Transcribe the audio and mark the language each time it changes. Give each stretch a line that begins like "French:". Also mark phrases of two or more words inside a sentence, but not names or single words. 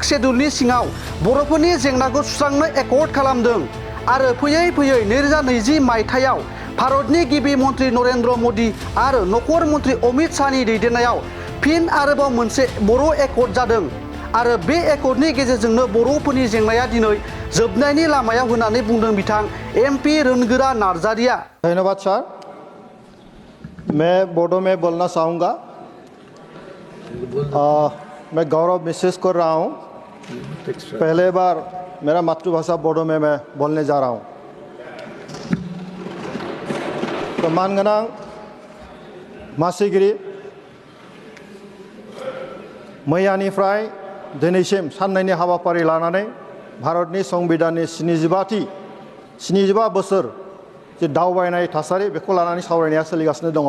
Bodo: शेड्यूलनि सिङाव बर'फोरनि जेंनाखौ सुस्रांनो एकर्ड खालामदों आरो फैयै फैयै 2020 मायथाइयाव भारतनि गिबि मन्त्रि नरेन्द्र मोदी आरो नखर मन्त्रि अमित शाहनि दैदेननायाव फिन आरोबाव मोनसे बर' एकर्ड जादों आरो बे एकर्डनि गेजेरजोंनो बर'फोरनि जेंनाया दिनै जोबनायनि लामायाव होननानै बुंदों बिथां MP रोनगोरा नार्जारिया।
Hindi: धन्यवाद सर। मैं बोडो में बोलना चाहूँगा। मैं गौरव महसूस कर रहा हूँ। पहले बार मेरा मातृभाषा बोडो में मैं बोलने जा रहा हूँ।
Bodo: तो मानगोनां मासिगिरि मैयानिफ्राय दिनैसिम साननैनि हाबाफारि लानानै भारतनि संबिधाननि 75 बोसोर जे दावबायनाय थासारि बेखौ लानानै सावरायनाया सोलिगासिनो दङ।